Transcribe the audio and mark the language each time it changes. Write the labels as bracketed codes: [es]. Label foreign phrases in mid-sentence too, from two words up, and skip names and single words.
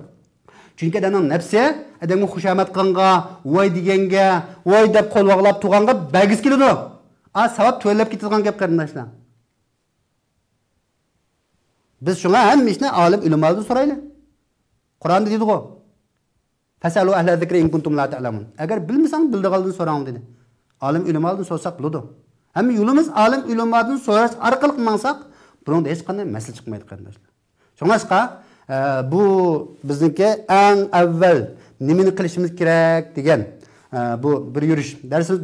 [uz] Chunki adamning nafsi adamga xushomat qilganga, voy deganga, voy deb qo'lvoqlab turganga bagis keladi. Savob to'lab ketadigan gap qarindoshlar. Biz shunga hamma ishni olim ulamodan so'raylik. Qur'onda deydi-ku: [ar] "فاسألوا أهل الذكر إن كنتم لا تعلمون." [uz] Agar bilmasang bildigandan so'rang dedi. Olim ulamodan so'rsak bo'ladi. Hamma yo'limiz olim ulamodan so'rash orqali qilmasak, buningda hech qanday masala chiqmaydi qarindoshlar. Shunga bu bizniki eng avval nimani qilishimiz kerak degan bu bir yurish darsimiz.